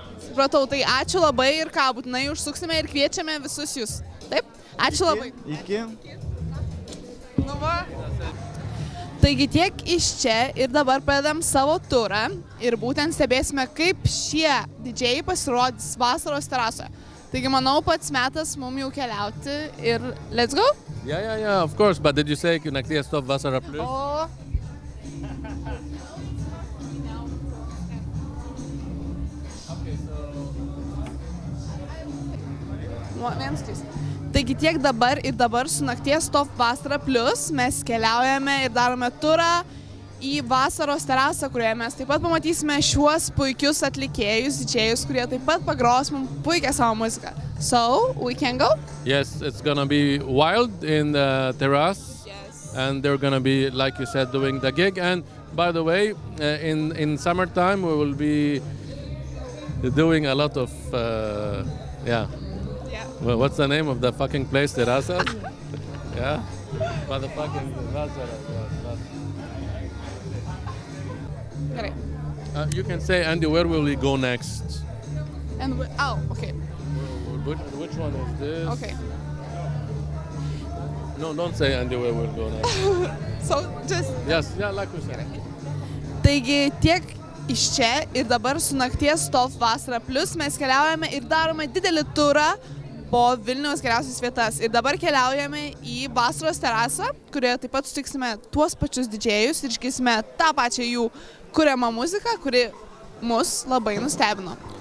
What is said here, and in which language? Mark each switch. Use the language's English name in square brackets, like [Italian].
[Lithuanian] Supratau, tai ačiū labai ir ką, būtinai užsuksime ir kviečiame visus jūs. Taip? Ačiū labai. Iki. Nu va. Taigi tiek iš čia ir dabar pradedam savo turą ir būtent stebėsime, kaip šie didžėjai pasirodys vasaros terasoje. Taigi manau, pats metas mums jau keliauti ir [English] let's go? Yeah, of course, but did you say Nakties Top Vasara Plus? O... [Lithuanian] Taigi tiek dabar ir dabar su Nakties Top Vasara Plus mes keliaujame ir darome turą į vasaros terasą, kurioje mes taip pat pamatysime šiuos puikius atlikėjus, didžėjus, kurie taip pat pagros mums puikią savo muziką. [English] So, we can go? Yes, it's gonna be wild in the terrace. Yes. And they're gonna be, like you said, doing the gig. And by the way, in summertime we will be doing a lot of, yeah. Well, what's the name of the fucking place, Terasa? Yeah? Motherfucking Vasara. You can say, Andy, where will we go next? And okay. Which one is this? Okay. No, don't say, Andy, where we'll go next. So, just... Yes, yeah, like we said. [Lithuanian] Taigi tiek iš čia ir dabar su Nakties Top Vasara Plus mes keliaujame ir darome didelį turą po Vilniaus geriausias vietas. Ir dabar keliaujame į vasaros terasą, kurioje taip pat sutiksime tuos pačius didžėjus ir išgirsime tą pačią jų kuriamą muziką, kuri mus labai nustebino.